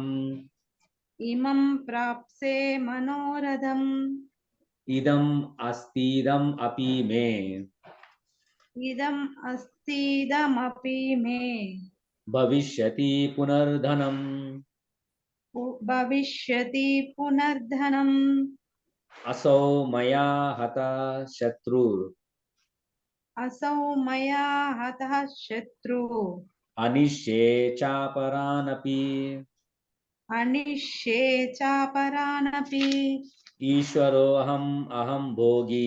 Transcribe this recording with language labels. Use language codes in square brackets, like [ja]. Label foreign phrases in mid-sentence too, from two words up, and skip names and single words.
[sa] ఇమం ప్రాప్సే మనోరథం, ఇదం అస్తిదం అపి మే, ఇదం అస్తిదమపి మే, భవిష్యతి పునర్ధనం. భవిష్యతి పునర్ధనం. असौ मया हतः शत्रुः असौ मया हतः शत्रुः अनिष्ये चापरानपि अनिष्ये चापरानपि ईश्वरोऽहम् अहं भोगी